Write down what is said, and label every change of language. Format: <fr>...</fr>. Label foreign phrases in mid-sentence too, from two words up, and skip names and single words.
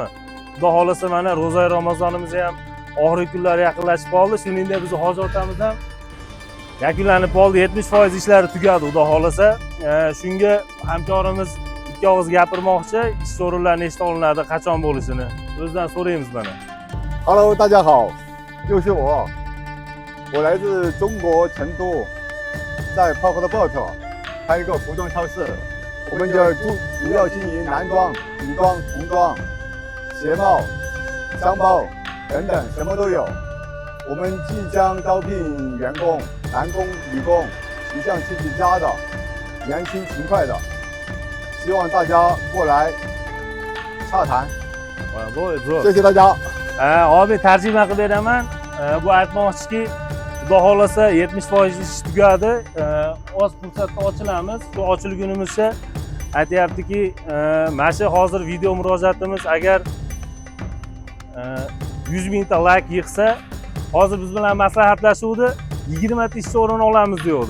<uz>Xudo xolasa mana ro'za Ramazonimiz ham oxirgi kunlar yaqinlashib qoldi. Shuningdek biz hoji otamiz ham yakunlanib qoldi. 70% ishlari tugadi, Xudo xolasa. Shunga hamkorimiz ikki og'iz gapirmoqchi, ish o'rinlari nechta olinadi, qachon bo'lishini o'zidan so'raymiz mana.</uz> <zh>Hello， 大家好，又是我来自中国成都，在 Paxtabod 开一个服装超市，我们主要经营男装、女装、童装、鞋帽、商包等等，什么都有。我们即将招聘员工，男工、女工，形象气质佳的，年轻勤快的，希望大家过来洽谈。谢谢大家。</zh> <uz>Abi tarjima qilib beraman. Bu aytmoqchiki, Xudo xolasa 70% ish tugadi. Oz fursatda ochilamiz. Shu ochilgunimizcha aytayaptiki, mana shu hozir video murojaatimiz agar 100 mingta like yig'sa, hozir biz bilan maslahatlashuvdi, 20 ta ish o'rini olamiz deydi.</uz>